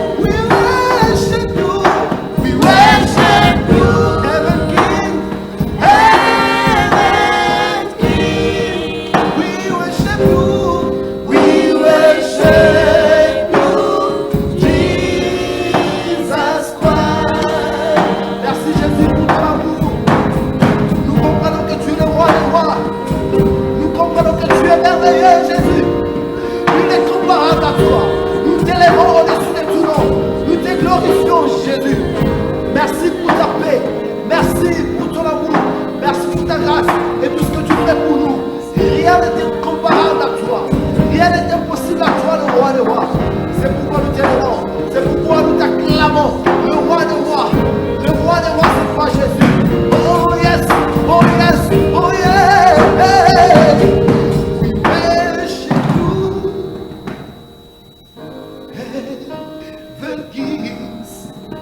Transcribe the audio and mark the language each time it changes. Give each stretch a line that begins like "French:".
English: We worship you. We worship you, Heaven King. We worship you. We worship you, Jesus Christ.
French: Merci Jésus pour ton amour. Nous comprenons que tu es le roi des rois. Nous comprenons que tu es merveilleux, Jésus. Nul n'est comparable à toi. Nous t'élèvons au-dessus de tout nom. Nous te glorifions, Jésus. Merci pour ta paix. Merci pour ton amour. Merci pour ta grâce et tout ce que tu fais pour nous. Rien n'est comparable à toi. Rien n'est impossible à toi, le roi des rois. C'est pourquoi nous t'élèvons. C'est pourquoi nous t'acclamons. Le roi des rois. Le roi des rois, c'est toi, Jésus.
English: Oh yes, oh yes, oh yeah. We worship you, Heaven Kings.